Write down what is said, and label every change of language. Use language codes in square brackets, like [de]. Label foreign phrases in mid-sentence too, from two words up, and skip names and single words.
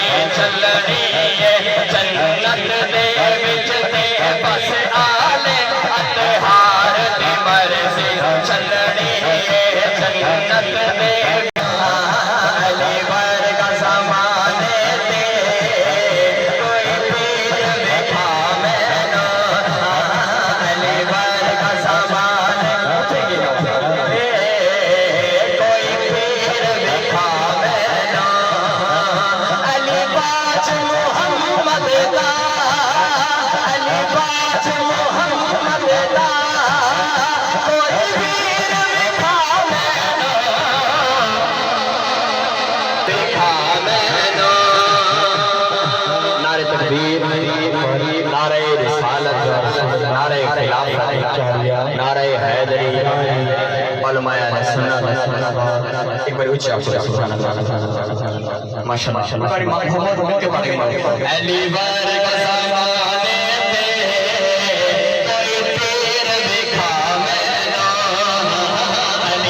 [pa] چل رہی ہے جنت دے وچ دے بس آل اطہار دی مرضی چل رہی ہے جنت دے علی ورگا زمانے تے کوئی پیر وکھا مینو علی ورگا زمانے تے کوئی پیر وکھا مینو علی باج محمد دا علی باج محمد دا کوئی پیر وکھا مینو دیکھا مینو [ur] نعرہ تکبیر نعرہ رسالت نعرہ خلافت نعرہ حیدری علماء اہل سنت ایک بار اونچا [ar] سبحان اللہ ماشاءاللہ [pa] علی ورگا زمانے تے کوئی پیر وکھا مینو علی